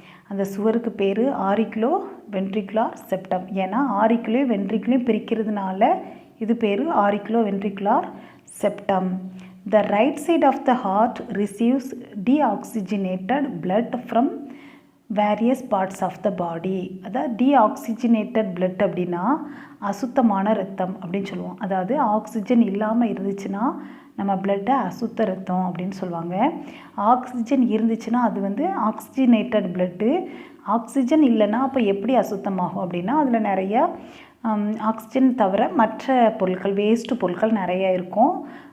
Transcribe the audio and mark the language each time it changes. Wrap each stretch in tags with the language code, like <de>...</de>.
<ta>அந்த சுவருக்கு பேர் ஆரிக்குலோ வென்ட்ரிகுலார் செப்டம். ஏன்னா ஆரிக்குலோ வென்ட்ரிக்குலையும் பிரிக்கிறதுனால இது பேர் ஆரிக்குலோ ventricular septum.</ta> <en>The right side of the heart receives deoxygenated blood from various parts of the body.</en> <ta>அதாவது deoxygenated blood அப்படின்னா அசுத்தமான ரத்தம் அப்படின்னு சொல்லுவோம். அதாவது ஆக்சிஜன் இல்லாமல் இருந்துச்சுன்னா நம்ம பிளட்டை அசுத்த ரத்தம் அப்படின்னு சொல்லுவாங்க. ஆக்சிஜன் இருந்துச்சுன்னா அது வந்து ஆக்சிஜனேட்டட் பிளட்டு. ஆக்சிஜன் இல்லைன்னா அப்போ எப்படி அசுத்தமாகும் அப்படின்னா, அதில் நிறையா ஆக்சிஜன் தவிர மற்ற பொருட்கள், வேஸ்ட்டு பொருட்கள் நிறையா இருக்கும்.</ta>